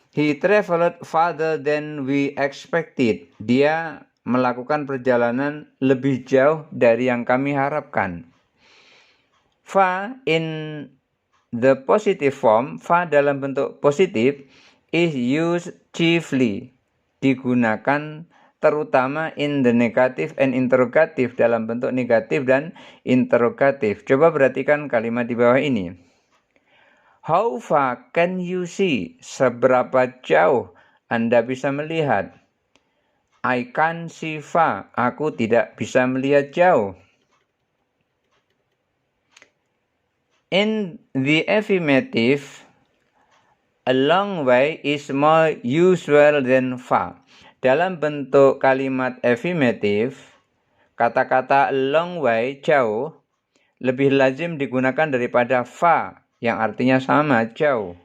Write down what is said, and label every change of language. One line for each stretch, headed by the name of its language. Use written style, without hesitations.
English: He traveled farther than we expected.
Indonesian: Dia melakukan perjalanan lebih jauh dari yang kami harapkan.
English: Fa in the positive form,
Indonesian: fa dalam bentuk positif,
English: is used chiefly,
Indonesian: digunakan terutama
English: in the negative and interrogative,
Indonesian: dalam bentuk negatif dan interrogatif. Coba perhatikan kalimat di bawah ini.
English: How far can you see?
Indonesian: Seberapa jauh Anda bisa melihat?
English: I can't see far.
Indonesian: Aku tidak bisa melihat jauh.
English: In the affirmative, a long way is more usual than far.
Indonesian: Dalam bentuk kalimat affirmative, kata-kata long way, jauh, lebih lazim digunakan daripada far, yang artinya sama, jauh.